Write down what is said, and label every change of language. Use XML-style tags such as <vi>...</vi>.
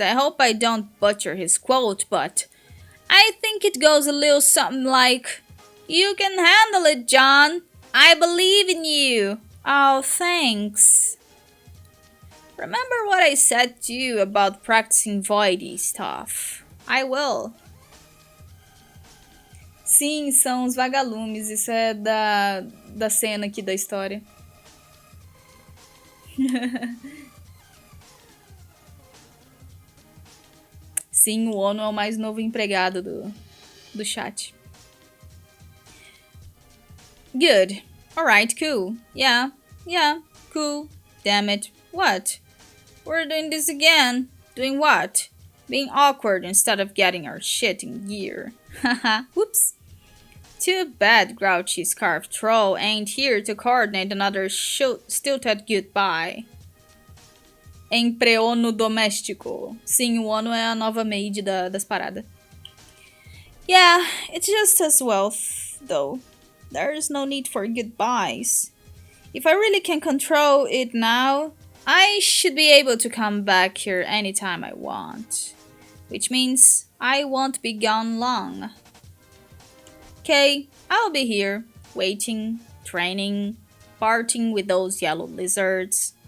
<en>I hope I don't butcher his quote, but I think it goes a little something like, "You can handle it, John. I believe in you." Oh, thanks. Remember what I said to you about practicing voidy stuff? I will.</en> <pt>Sim, são os vagalumes. Isso é da cena aqui da história. Sim, o Ono é o mais novo empregado do chat.</pt> <en>Good. Alright, cool. Yeah, cool. Damn it. What? We're doing this again. Doing what? Being awkward instead of getting our shit in gear. Haha, whoops. Too bad Grouchy Scarf Troll ain't here to coordinate another stilted goodbye.</en> <pt>Empreono doméstico. Sim, o Ono é a nova maid das paradas.</pt> <en>Yeah, it's just as well, though. There's no need for goodbyes. If I really can control it now, I should be able to come back here anytime I want. Which means I won't be gone long. Okay, I'll be here, waiting, training, partying with those yellow lizards.</en>